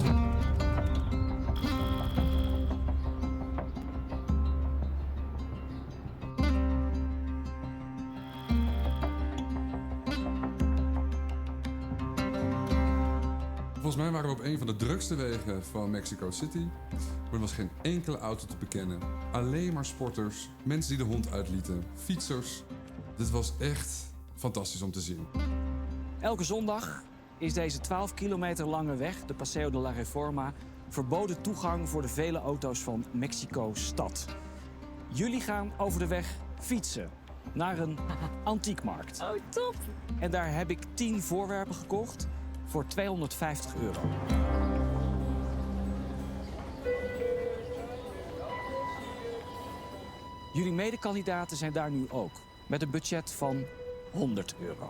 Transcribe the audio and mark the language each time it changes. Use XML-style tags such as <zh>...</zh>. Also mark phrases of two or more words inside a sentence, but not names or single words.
<nl>Volgens mij waren we op een van de drukste wegen van Mexico City. Er was geen enkele auto te bekennen. Alleen maar sporters, mensen die de hond uitlieten, fietsers. Dit was echt fantastisch om te zien. Elke zondag is deze 12 kilometer lange weg, de Paseo de la Reforma, verboden toegang voor de vele auto's van Mexico-stad. Jullie gaan over de weg fietsen naar een antiekmarkt. Oh, top. En daar heb ik 10 voorwerpen gekocht voor €250. Jullie medekandidaten zijn daar nu ook, met een budget van €100.</nl>